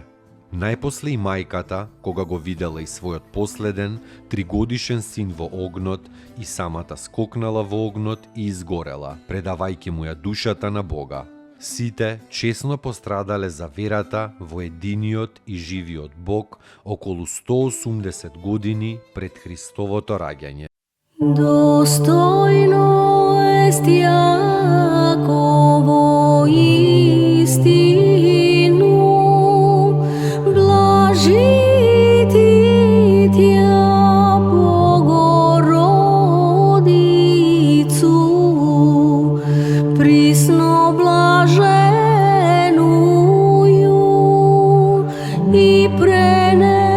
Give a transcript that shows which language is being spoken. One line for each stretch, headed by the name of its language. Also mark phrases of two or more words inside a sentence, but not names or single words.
Macedonian: Најпосле и мајката, кога го видела и својот последен, 3-годишен син во огнот, и самата скокнала во огнот и изгорела, предавајќи му ја душата на Бога. Сите чесно пострадале за верата во единиот и живиот Бог околу 180 години пред Христовото раѓање.
Church Slavic: Достойно ест Јаково истину, блажити Тја Богородицу, присно блаженују и пренесену